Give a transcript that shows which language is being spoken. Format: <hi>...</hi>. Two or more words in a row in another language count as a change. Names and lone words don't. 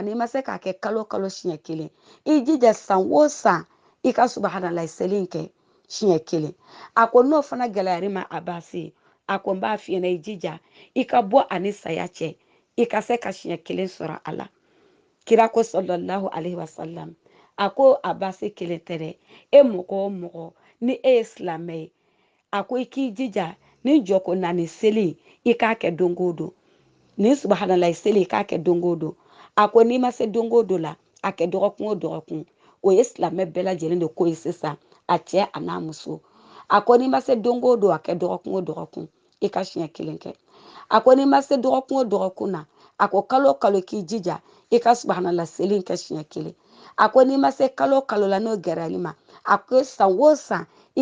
<bm>n'i ma se k'a kɛ kalo o kalo siɲɛ 1 i jija san o san i ka subahanallahi seli in kɛ siɲɛ 1 a ko n'o fana gɛlɛyara i ma Abasi a ko n b'a f'i ɲɛna i jija i ka bɔ ani saya cɛ i ka se ka siɲɛ 1 sɔrɔ a la kira ko</bm> <ar>صلى الله عليه وسلم</ar> <bm>a ko Abasi kelen tɛ dɛ e mɔgɔ o mɔgɔ ni e ye silamɛ ye a ko i k'i jija ni jɔko 4 seli i k'a kɛ don o don ni subahanallahi seli i k'a kɛ don o don a ko n'i ma se don o don la a kɛ dɔgɔkun o dɔgɔkun o ye silamɛ bɛɛ lajɛlen de ko ye sisan a cɛ a n'a muso a ko n'i ma se don o don a kɛ dɔgɔkun o dɔgɔkun i ka siɲɛ 1 kɛ a ko n'i ma se dɔgɔkun o dɔgɔkun na a ko kalo o kalo k'i jija i ka subahanallahi seli in kɛ siɲɛ 1 a ko n'i ma se kalo o kalo la n'o gɛrɛ i ma a ko san o san i</bm>